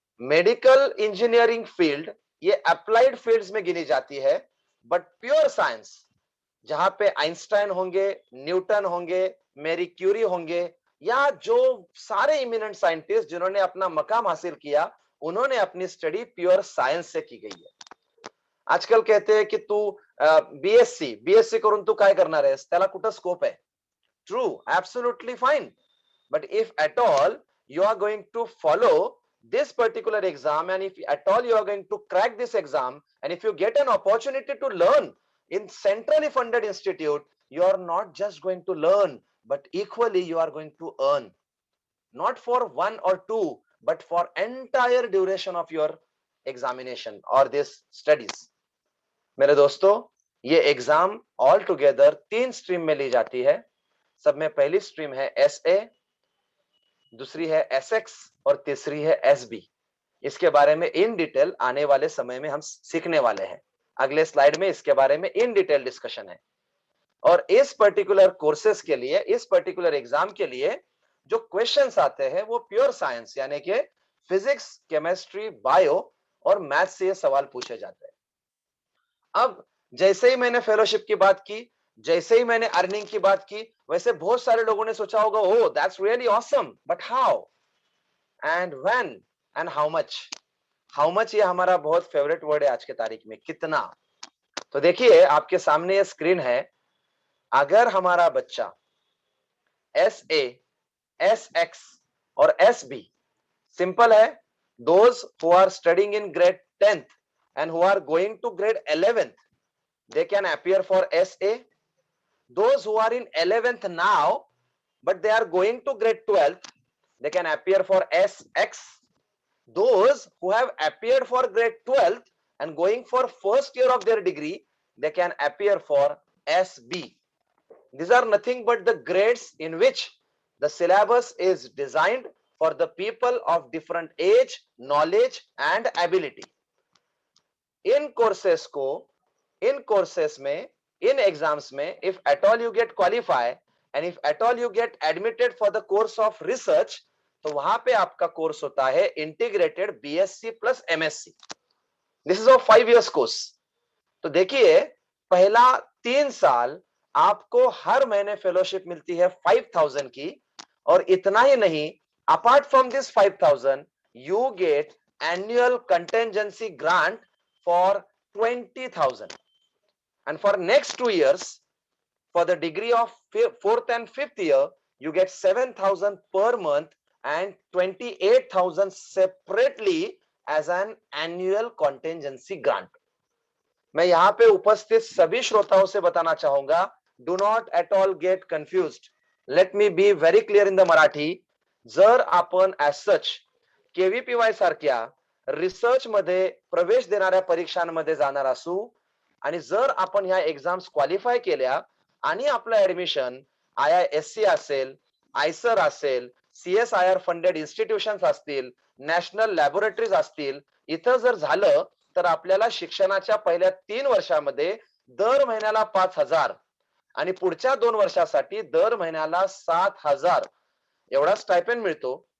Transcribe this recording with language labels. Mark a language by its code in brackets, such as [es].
[hi] Medical engineering field ये applied fields में गिनी जाती है, बट प्योर साइंस जहां पे आइंस्टाइन होंगे, न्यूटन होंगे, मैरी क्यूरी होंगे, या जो सारे इमिनेंट साइंटिस्ट जिन्होंने अपना मकाम हासिल किया, उन्होंने अपनी स्टडी प्योर सायन्स से की गई है। [mr] आजकल कहते हैं कि तू बीएससी बीएससी करून तू काय करणार आहेस, त्याला कुठं स्कोप आहे? [en] True, absolutely fine, but if at all you are going to follow this particular exam, and if at all you are going to crack this exam, and if you get an opportunity to learn in centrally funded institute, you are not just going to learn, but equally you are going to earn, not for one or two, but for entire duration of your examination or this studies। [hi] मेरे दोस्तों, ये exam all together 3 stream में ली जाती है। सब में पहली stream है एसए, दूसरी है एसएक्स और तीसरी है एसबी। इसके बारे में इन डिटेल आने वाले समय में हम सीखने वाले हैं। अगले स्लाइड में इसके बारे में इन डिटेल डिस्कशन है। और इस पर्टिकुलर कोर्सेस के लिए, इस पर्टिकुलर एग्जाम के लिए जो क्वेश्चंस आते हैं वो प्योर साइंस यानी कि फिजिक्स, केमिस्ट्री, बायो और मैथ्स से ये सवाल पूछे जाते हैं। अब जैसे ही मैंने फेलोशिप की बात की, जैसे ही मैंने अर्निंग की बात की, वैसे बहुत सारे लोगों ने सोचा होगा, [en] Oh that's really awesome, but how and when and how much. How much [hi] ये हमारा बहुत फेवरेट वर्ड है आज के तारीख में, कितना। तो देखिए, आपके सामने ये स्क्रीन है। अगर हमारा बच्चा एस ए, एस एक्स और एस बी, सिंपल है, [en] Those who are studying in grade 10th and who are going to grade 11th, they can appear for SA. Those who are in 11th now but they are going to grade 12th, they can appear for SX. Those who have appeared for grade 12th and going for first year of their degree, they can appear for SB. These are nothing but the grades in which the syllabus is designed for the people of different age, knowledge and ability। इन courses को, इन courses में, इन exams में, if at all you get qualify and if at all you get admitted for the course of research, [hi] तो वहां पे आपका course होता है [en] Integrated BSc plus MSc. This is a 5 years course. [hi] तो देखिए, पहला 3 साल आपको हर महीने फेलोशिप मिलती है 5000 की, और इतना ही नहीं, [en] Apart from this 5000 you get annual contingency grant for 20,000, and for next 2 years for the degree of 4th and 5th year you get 7,000 per month and 28,000 separately as an annual contingency grant। [hi] मैं यहाँ पे उपस्थित सभी श्रोताओं से बताना चाहूंगा, [en] do not at all get confused, let me be very clear in the Marathi। [mr] जर आपण as such केव्हीपीवाय सारख्या रिसर्च मध्ये प्रवेश देणाऱ्या परीक्षांमध्ये जाणार असू, आणि जर आपण ह्या एक्झाम्स क्वालिफाय केल्या आणि आपलं ऍडमिशन आयआयएससी असेल, आयसर असेल, CSIR फंडेड इन्स्टिट्यूशन्स असतील, नॅशनल लॅबोरेटरीज असतील, इथं जर झालं तर आपल्याला शिक्षणाच्या पहिल्या 3 वर्षामध्ये दर महिन्याला 5,000 आणि पुढच्या 2 वर्षासाठी दर महिन्याला 7,000 एवढा स्टायपेंड मिळतो.